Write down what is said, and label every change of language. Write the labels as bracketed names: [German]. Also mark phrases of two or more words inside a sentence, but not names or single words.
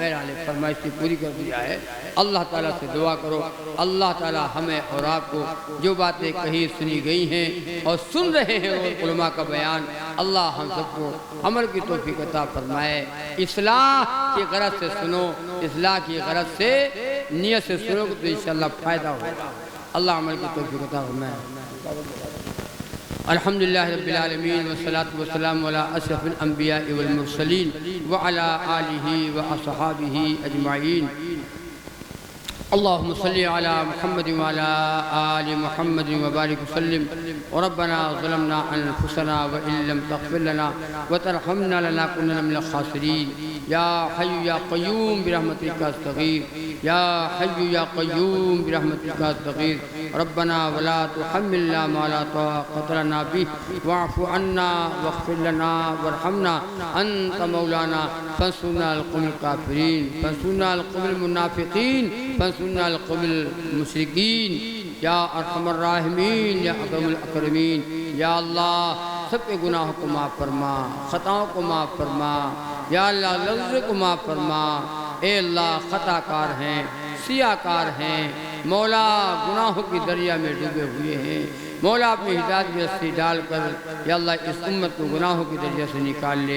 [Urdu] بہرحال فرمائش پوری کر دیا ہے۔ اللہ تعالیٰ سے دعا کرو، اللہ تعالیٰ ہمیں اور آپ کو جو باتیں کہی سنی گئی ہیں اور سن رہے ہیں اور علما کا بیان، اللہ ہم سب کو عمل کی توفیق عطا فرمائے. اصلاح کی غرض سے سنو، اصلاح کی غرض سے نیت سے سنو تو ان شاء اللہ فائدہ ہوگا. اللہ عمل کی توفیق عطا فرمائے. [Arabic] الحمد لله رب العالمين والصلاة والسلام على أشرف الأنبياء والمرسلين وعلى آله وأصحابه أجمعين. اللهم صل على محمد وعلى آل محمد وبارك وسلم. ربنا ظلمنا أنفسنا وإن لم تغفر لنا وترحمنا لنكونن من الخاسرين. يا حي يا قيوم برحمتك أستغيث، يا حي يا قيوم برحمتك أستغيث. ربنا ولا تحملنا ما لا طاقة لنا به واعف عنا واغفر لنا وارحمنا أنت مولانا فانصرنا على القوم الكافرين، فانصرنا على القوم المنافقين، فانصرنا على القوم المشركين. يا أرحم الراحمين، يا أكرم الأكرمين. [Urdu] یا اللہ سب کے گناہوں کو معاف فرما، خطاؤں کو معاف فرما. یا اللہ لفظ کو معاف فرما۔ اے اللہ خطاکار ہیں، سیاہ کار ہیں، مولا گناہوں کی دریا میں ڈوبے ہوئے ہیں. مولا اپنی ہدایت کی رسی ڈال کر یا اللہ اس امت کو گناہوں کی دریا سے نکال لے.